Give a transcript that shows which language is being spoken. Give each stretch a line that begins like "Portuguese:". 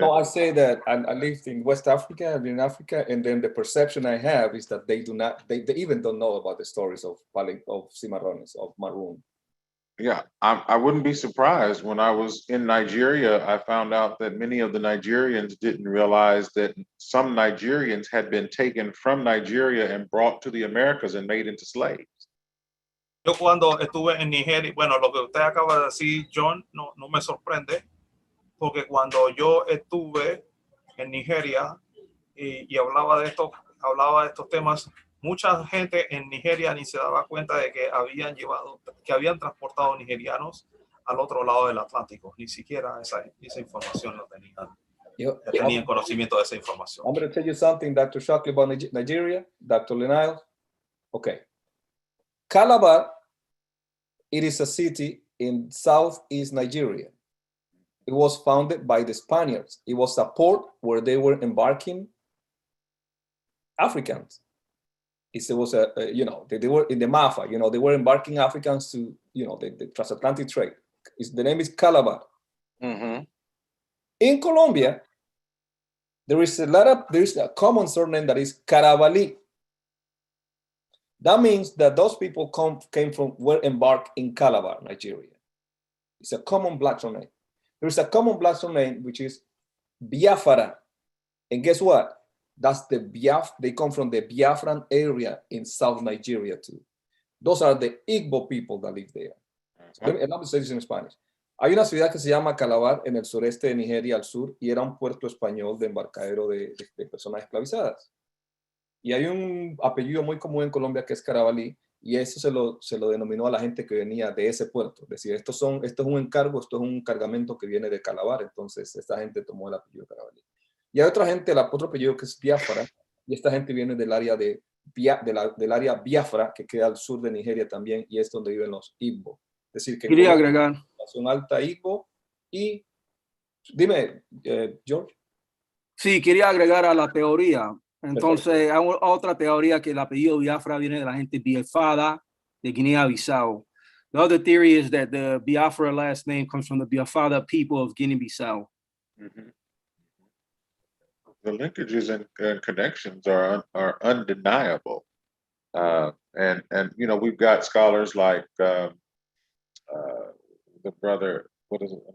English: No, I say that I lived in West Africa and in Africa, and then the perception I have is that they even don't know about the stories of cimarrones, of Maroon. Yeah, I wouldn't be surprised. When I was in Nigeria, I found out that many of the Nigerians didn't realize that some Nigerians had been taken from Nigeria and brought to the Americas and made into slaves.
Spanish: Yo cuando estuve en Nigeria, bueno, lo que usted acaba de decir, John, no me sorprende, porque cuando yo estuve en Nigeria y hablaba de estos temas, mucha gente en Nigeria ni se daba cuenta de que habían transportado nigerianos al otro lado del Atlántico. Ni siquiera esa información la tenían conocimiento de esa información.
English: I'm going to tell you something, Dr. Shockley, about Nigeria, Dr. Leniles. Okay. Calabar, it is a city in southeast Nigeria. It was founded by the Spaniards. It was a port where they were embarking Africans. It was they were in the Mafa, they were embarking Africans to, the transatlantic trade. The name is Calabar. Mm-hmm. In Colombia, there is a common surname that is Carabalí. That means that those people were embarked in Calabar, Nigeria. It's a common black surname. There is a common black surname which is Biafra. And guess what? That's they come from the Biafran area in South Nigeria too. Those are the Igbo people that live there. And I'm saying this in Spanish.
Spanish: Hay una ciudad que se llama Calabar en el sureste de Nigeria al sur y era un puerto español de embarcadero de personas esclavizadas. Y hay un apellido muy común en Colombia que es Carabalí y eso se lo denominó a la gente que venía de ese puerto. Es decir, esto es un encargo, esto es un cargamento que viene de Calabar. Entonces esta gente tomó el apellido Carabalí. Y hay otra gente, otro apellido que es Biafra, y esta gente viene del área del área Biafra, que queda al sur de Nigeria también, y es donde viven los Igbo. Es decir, que quería agregar población alta Igbo y... Dime, George. Sí, quería agregar a la teoría. Entonces, hay otra teoría que el apellido Biafra viene de la gente Biafada de Guinea-Bissau.
English: The other theory is that the Biafra last name comes from the Biafada people of Guinea-Bissau. Mm-hmm. The linkages and connections are undeniable, and we've got scholars like the brother. What is it?